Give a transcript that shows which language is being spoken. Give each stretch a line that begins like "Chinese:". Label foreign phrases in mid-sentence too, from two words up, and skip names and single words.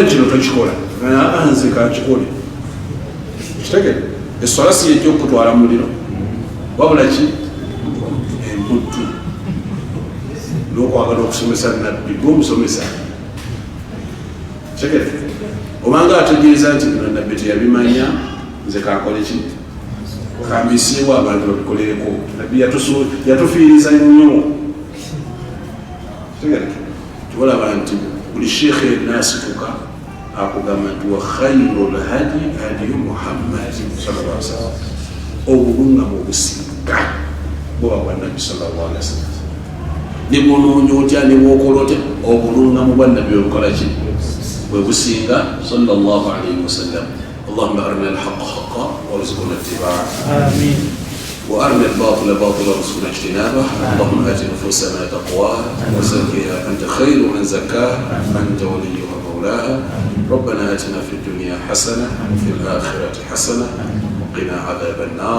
Ganda: kino tokikola nze kankikole kitegere eswala si yejja okutwala muliro wabula ki emputtu n'okwagala okusomesa nabbi gwomusomesa kitegere obanga ategeeza nti bino nabbi teyabimanya nze kankole ki kambisiibwa abantu babikolereko. Nabbi yatufiiriza nnyo kitegere tibalaba nti buli sheekhe naasituka akugamba nti
Arabic: وخير الهدي هدي محمد صلى الله عليه وسلم,
Ganda: obulungamu obusinga bwoba bwa nabbi
Arabic: صلى الله عليه وسلم.
Ganda: Ne bwonoonya otya ne bwokola otya obulungamu bwa nabbi obukola ki bwe businga
Arabic: صلى الله عليه وسلم. اللهم أرنا الحق حقا وارزقنا اتباعه آمين، وأرنا الباطل باطلا وارزقنا اجتنابه. اللهم آت نفوسنا تقواها وزكها أنت خير من زكاها أنت وليها مولاها. ربنا آتنا في الدنيا حسنة وفي الآخرة حسنة وقنا عذاب النار.